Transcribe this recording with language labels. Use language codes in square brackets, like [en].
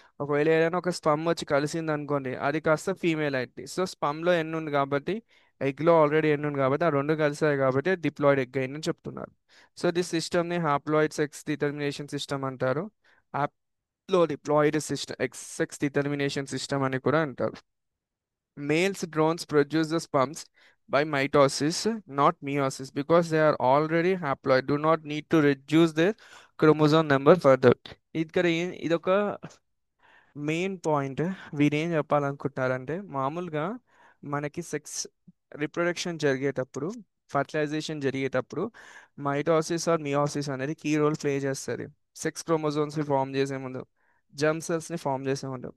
[te] ఒకవేళ ఏదైనా ఒక స్పమ్ వచ్చి కలిసింది అనుకోండి, అది కాస్త ఫీమేల్ అయింది. సో స్పమ్లో ఎన్ని ఉంది కాబట్టి, ఎగ్లో ఆల్రెడీ ఎన్ని ఉంది కాబట్టి, ఆ రెండు కలిసాయి కాబట్టి డిప్లాయిడ్ ఎగ్ అయిందని చెప్తున్నారు. సో దిస్ సిస్టమ్ని హ్యాప్లాయిడ్ సెక్స్ డిటర్మినేషన్ సిస్టమ్ అంటారు. హ్యాప్లో diploid system sex determination system అని కూడా అంటారు. [en] Males drones produce the sperms by mitosis, not meiosis, because they are already haploid, do not need to reduce their chromosome number further. [te] ఇక్కడ ఇదొక main point వీరేం చెప్పాలనుకుంటున్నారంటే మామూలుగా మనకి sex reproduction జరిగేటప్పుడు fertilisation జరిగేటప్పుడు mitosis are meiosis అనేది key role play చేస్తుంది. Sex chromosomes ని form చేసే ముందు, జెమ్ సెల్స్ ని ఫామ్ చేసే ముందు.